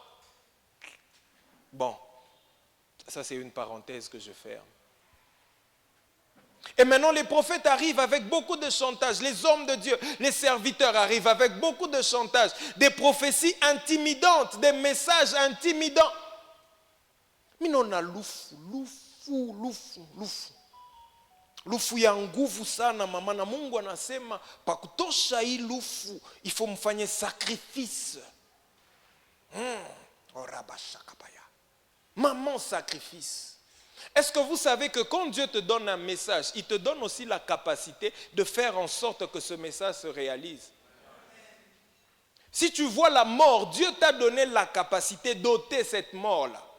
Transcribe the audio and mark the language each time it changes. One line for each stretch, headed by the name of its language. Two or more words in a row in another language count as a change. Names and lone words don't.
French: Bon, ça c'est une parenthèse que je ferme. Et maintenant les prophètes arrivent avec beaucoup de chantage. Les hommes de Dieu, les serviteurs arrivent avec beaucoup de chantage. Des prophéties intimidantes, des messages intimidants. Mais non, on a
Swahili: lufu. Lufu ya nguvu sana mama na Mungu anasema pakutosha hii lufu
French: il faut
Swahili: mfanye sacrifice.
French: Maman sacrifice. Est-ce que vous savez que quand Dieu te donne un message, il te donne aussi la capacité de faire en sorte que ce message se réalise? Si tu vois la mort, Dieu t'a donné la capacité d'ôter cette mort-là.